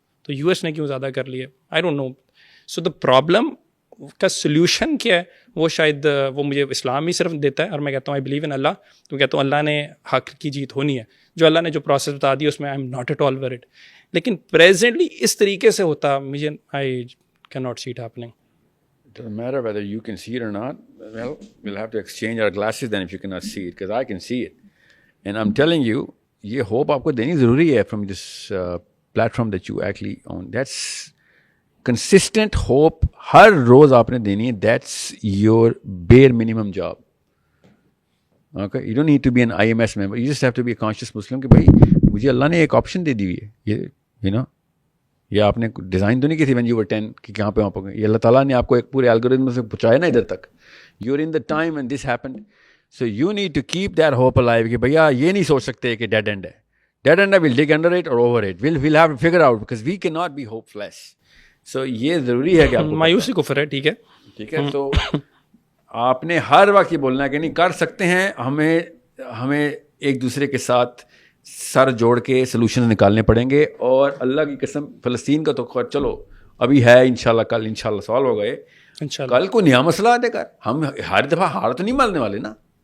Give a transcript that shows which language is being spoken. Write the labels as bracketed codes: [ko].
[hi] तो यूएस ने क्यों ज़्यादा कर लिए? [en] I don't know. [hi] So the problem का सोल्यूशन क्या है वो शायद वो मुझे इस्लाम ही सिर्फ देता है. और मैं कहता हूँ [en] I believe in Allah, [hi] तो कहता हूँ अल्लाह ने हक की जीत होनी है. जो अल्लाह ने जो प्रोसेस बता दिया उसमें [en] I am not at all worried. [hi] लेकिन प्रेजेंटली इस तरीके से होता मुझे [en] I can not see it happening. It doesn't matter whether you can see it or not. Well, we'll have to exchange our glasses then if you cannot see it, because I can see it. And I'm telling you, [hi] ये hope आपको देनी ज़रूरी है [en] from this platform that you actually own. That's consistent hope. [hi] हर रोज़ आपने देनी है. [en] That's your bare minimum job. Okay, you don't need to be an IMS member. You just have to be a conscious Muslim [hi] कि भाई मुझे अल्लाह ने एक option दे दी हुई है. ये you know, ये आपने डिज़ाइन तो नहीं की थी [en] when you were 10 [hi] कि कहाँ पे वहाँ पर. ये अल्लाह ताला ने आपको एक पूरे एल्गोरिथम से पहुँचाया ना इधर तक. [en] You're in the time when this happened. So you need to keep that hope alive [hi] कि भैया ये नहीं सोच सकते कि dead end है. [en] Dead end है, we'll dig under it or over it. We'll have to figure out because we cannot be hopeless. [hi] So ये ज़रूरी है कि आपको मायूसी कुफ्र है. ठीक है, ठीक है. तो आपने हर वक्त ये बोलना है कि नहीं कर सकते हैं, हमें एक दूसरे के साथ सर जोड़ के सोल्यूशन निकालने पड़ेंगे. और अल्लाह की कसम फ़लस्तीन का तो चलो अभी है, इंशाल्लाह कल इंशाल्लाह सॉल्व हो गए, कल को नया मसला देकर हम हर दफ़ा हार तो नहीं मानने वाले ना.